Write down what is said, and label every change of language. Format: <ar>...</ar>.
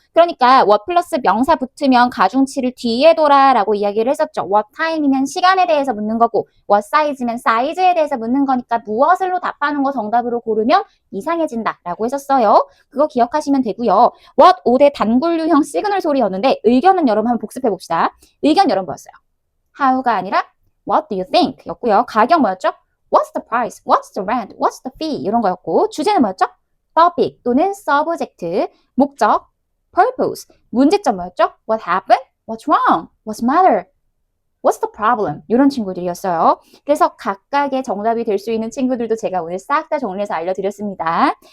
<ko>그러니까 what 플러스 명사 붙으면 가중치를 뒤에 둬라 라고 이야기를 했었죠. what time이면 시간에 대해서 묻는 거고 what size면 사이즈에 대해서 묻는 거니까 무엇을로 답하는 거 정답으로 고르면 이상해진다 라고 했었어요. 그거 기억하시면 되고요. what 5대 단굴류형 시그널 소리였는데 의견은 여러분 한번 복습해 봅시다. 의견 여러분 뭐였어요?</ko> <en>how가 아니라 what do you think 였고요.</en> <ko>가격 뭐였죠?</ko> <en>what's the price? what's the rent? what's the fee?</en> <ko>이런 거였고 주제는 뭐였죠? topic 또는 subject, 목적, purpose, 문제점 뭐였죠?</ko> <en>what happened? what's wrong? what's matter? What's the problem?</en> <ko>이런 친구들이었어요. 그래서 각각의 정답이 될 수 있는 친구들도 제가 오늘 싹 다 정리해서 알려드렸습니다.</ko>